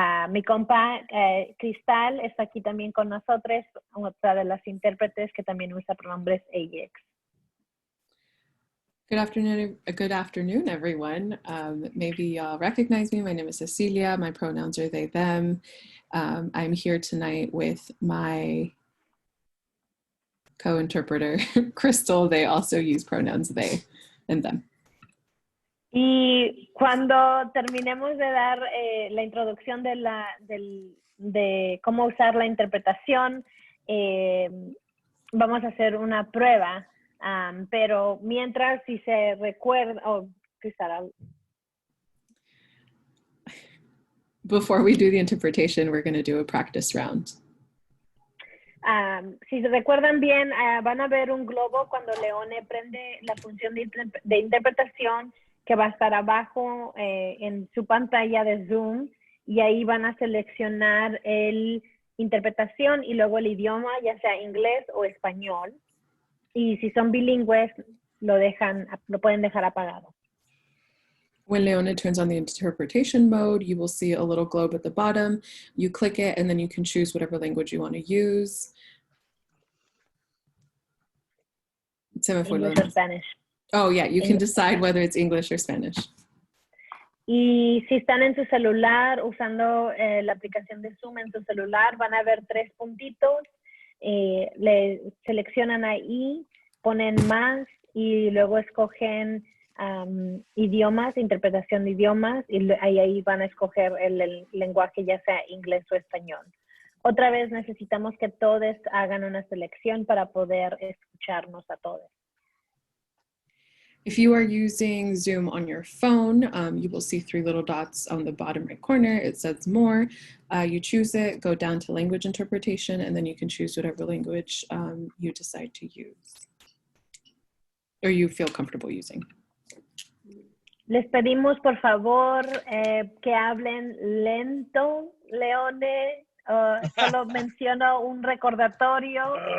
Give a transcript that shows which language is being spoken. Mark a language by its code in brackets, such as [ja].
[es] Mi compa Cristal está aquí también con nosotros, otra de las intérpretes que también usa pronombres AX. [en] Good afternoon, everyone. Maybe y'all recognize me. My name is Cecilia. My pronouns are they, them. I'm here tonight with my co-interpreter, Crystal. They also use pronouns they and them. [es] Y cuando terminemos de dar la introducción de cómo usar la interpretación, vamos a hacer una prueba. Pero mientras, si se recuerda, [en] Before we do the interpretation, we're going to do a practice round. [es] Si se recuerdan bien, van a ver un globo cuando Leone prende la función de interpretación que va a estar abajo en su pantalla de Zoom, y ahí van a seleccionar el interpretación y luego el idioma, ya sea inglés o español. Y si son bilingües, lo pueden dejar apagado. [en] When Leone turns on the interpretation mode, you will see a little globe at the bottom. You click it, and then you can choose whatever language you want to use. English or Spanish. Oh, yeah, you can decide whether it's English or Spanish. [es] Y si están en su celular, usando la aplicación de Zoom en su celular, van a ver 3 puntitos. Le seleccionan ahí, ponen más y luego escogen idiomas, interpretación de idiomas, y ahí van a escoger el lenguaje, ya sea inglés o español. Otra vez necesitamos que todos hagan una selección para poder escucharnos a todos. [en] If you are using Zoom on your phone, you will see 3 little dots on the bottom right corner. It says more. You choose it, go down to language interpretation, and then you can choose whatever language you decide to use or you feel comfortable using. [es] Les pedimos, por favor, que hablen lento, Leone. Solo menciono un recordatorio.